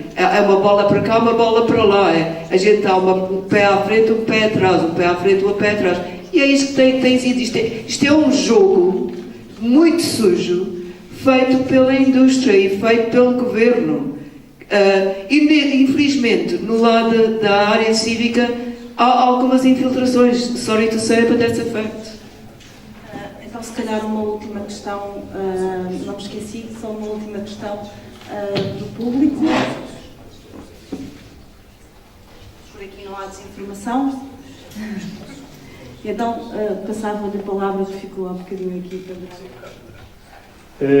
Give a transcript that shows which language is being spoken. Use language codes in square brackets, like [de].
[pt] É uma bola para cá, uma bola para lá. A gente dá um pé à frente, um pé atrás, um pé à frente, um pé atrás. E é isso que tem sido. Isto é um jogo muito sujo, feito pela indústria e feito pelo governo. E, infelizmente, no lado da área cívica, há algumas infiltrações. [en] Sorry to say, but that's a fact. [pt] Então, se calhar, uma última questão, não me esqueci, só uma última questão do público. Por aqui não há desinformação. Então, passava-lhe a palavra que ficou há bocadinho aqui para